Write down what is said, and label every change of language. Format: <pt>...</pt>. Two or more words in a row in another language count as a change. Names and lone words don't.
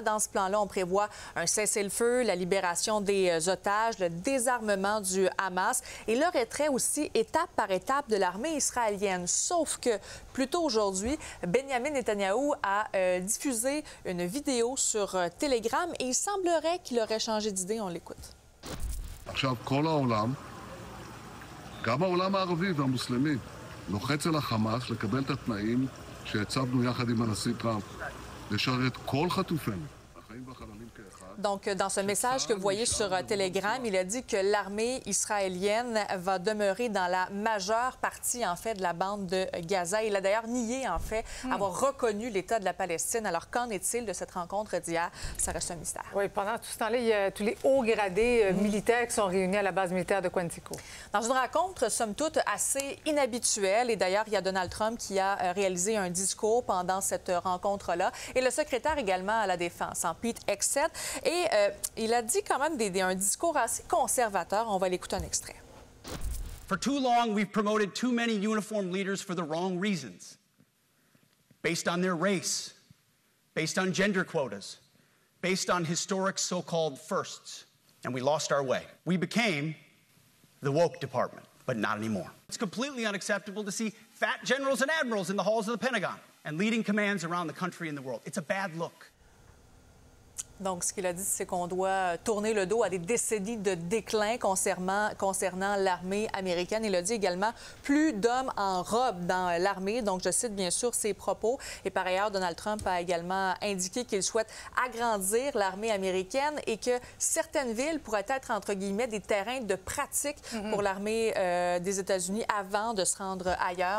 <fr>Dans ce plan-là, on prévoit un cessez-le-feu, la libération des otages, le désarmement du Hamas et le retrait aussi étape par étape de l'armée israélienne. Sauf que, plus tôt aujourd'hui, Benjamin Netanyahou a diffusé une vidéo sur Telegram et il semblerait qu'il aurait changé d'idée. On l'écoute.</fr> <he>עכשיו כל העולם, גם העולם הערבי והמוסלמי, לוחץ על החמאס לקבל את התנאים שהצבנו יחד עם הנשיא טראמפ, לשרת כל חטופינו, החיים והחללים כאחד.</he> <fr>Donc, dans ce message que vous voyez sur Telegram, il a dit que l'armée israélienne va demeurer dans la majeure partie, en fait, de la bande de Gaza. Il a d'ailleurs nié, en fait, avoir reconnu l'État de la Palestine. Alors, qu'en est-il de cette rencontre d'hier? Ça reste un mystère. Oui, pendant tout ce temps-là, il y a tous les hauts gradés militaires qui sont réunis à la base militaire de Quantico. Dans une rencontre, somme toute, assez inhabituelle. Et d'ailleurs, il y a Donald Trump qui a réalisé un discours pendant cette rencontre-là. Et le secrétaire également à la Défense, Pete Hegseth. Et il a dit quand même un discours assez conservateur. On va l'écouter un extrait.</fr> <en>For too long, we've promoted too many uniformed leaders for the wrong reasons. Based on their race, based on gender quotas, based on historic so-called firsts. And we lost our way. We became the woke department, but not anymore. It's completely unacceptable to see fat generals and admirals in the halls of the Pentagon and leading commands around the country and the world. It's a bad look.</en> <fr>Donc, ce qu'il a dit, c'est qu'on doit tourner le dos à des décennies de déclin concernant l'armée américaine. Il a dit également plus d'hommes en robe dans l'armée. Donc, je cite bien sûr ses propos. Et par ailleurs, Donald Trump a également indiqué qu'il souhaite agrandir l'armée américaine et que certaines villes pourraient être, entre guillemets, des terrains de pratique pour l'armée des États-Unis avant de se rendre ailleurs.</fr>